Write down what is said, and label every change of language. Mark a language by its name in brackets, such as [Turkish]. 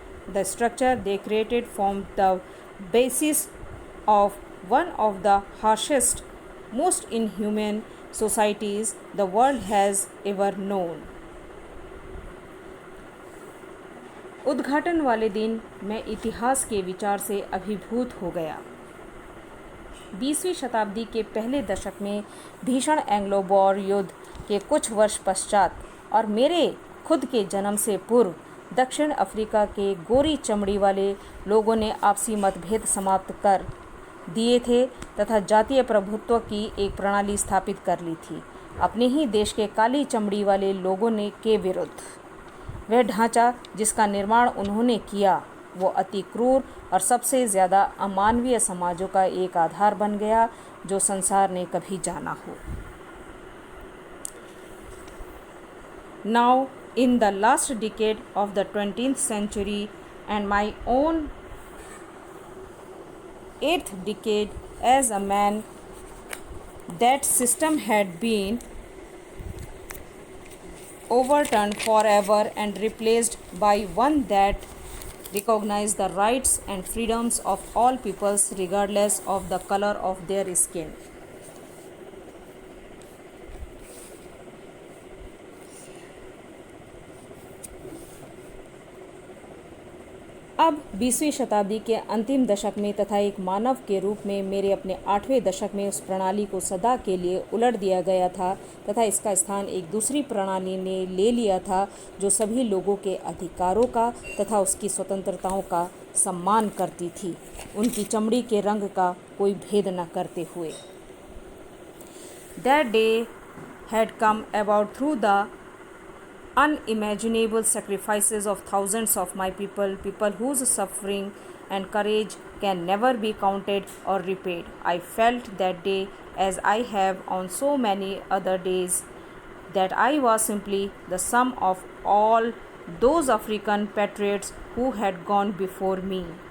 [English] The structure they created formed the basis of one of the harshest, most inhuman societies the world has ever known. [Hindi] उद्घाटन वाले दिन मैं इतिहास के विचार से अभिभूत हो गया। 20वीं शताब्दी के पहले दशक में भीषण एंग्लो बोर युद्ध के कुछ वर्ष पश्चात और मेरे खुद के जन्म से पूर्व दक्षिण अफ्रीका के गोरी चमड़ी वाले लोगों ने आपसी मतभेद समाप्त कर दिए थे तथा जातीय प्रभुत्व की एक प्रणाली स्थापित कर ली थी अपने ही देश के काली चमड़ी वाले लोगों ने के विरुद्ध। वह ढांचा जिसका निर्माण उन्होंने किया वो अति क्रूर और सबसे ज़्यादा अमानवीय समाजों का एक आधार बन गया जो संसार ने कभी जाना हो। [English] Now, in the last decade of the 20th century and my own 8th decade as a man, that system had been overturned forever and replaced by one that recognized the rights and freedoms of all peoples regardless of the color of their skin. [Hindi] अब 20वीं शताब्दी के अंतिम दशक में तथा एक मानव के रूप में मेरे अपने 8वें दशक में उस प्रणाली को सदा के लिए उलट दिया गया था तथा इसका स्थान एक दूसरी प्रणाली ने ले लिया था जो सभी लोगों के अधिकारों का तथा उसकी स्वतंत्रताओं का सम्मान करती थी, उनकी चमड़ी के रंग का कोई भेद न करते हुए। [English] That day had come about through the unimaginable sacrifices of thousands of my people whose suffering and courage can never be counted or repaid. I felt that day, as I have on so many other days, that I was simply the sum of all those African patriots who had gone before me.